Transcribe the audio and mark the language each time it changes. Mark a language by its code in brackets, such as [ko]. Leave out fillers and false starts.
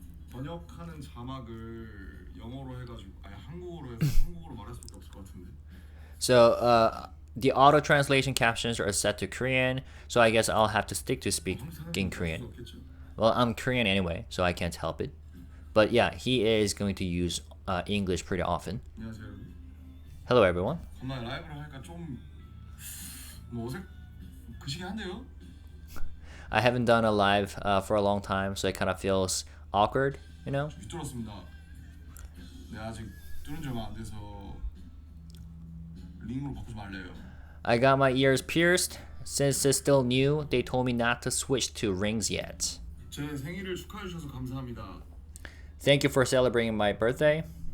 [ko] 번역하는 자막을 영어로 해가지고 아니 한국어로 해서 한국어로 말할 수밖에 없을 것 같은데. [en] So, the auto translation captions are set to Korean, so I guess I'll have to stick to speaking Korean. [ko] 없겠죠? [en] Well, I'm Korean anyway, so I can't help it. But yeah, he is going to use English pretty often. [ko] 안녕하세요 여러분. [en] Hello everyone. [ko] 겁나 라이브로 하니까 좀 어색 그시기 한데요? [en] I haven't done a live for a long time, so it kind of feels awkward, you know? [ko] 뚫었습니다. 네 아직 뚫은 지 얼마 안 돼서 링으로 바꾸지 말래요. [en] I got my ears pierced. Since it's still new, they told me not to switch to rings yet. [ko] 제 생일을 축하해 주셔서 감사합니다. [en] Thank you for celebrating my birthday.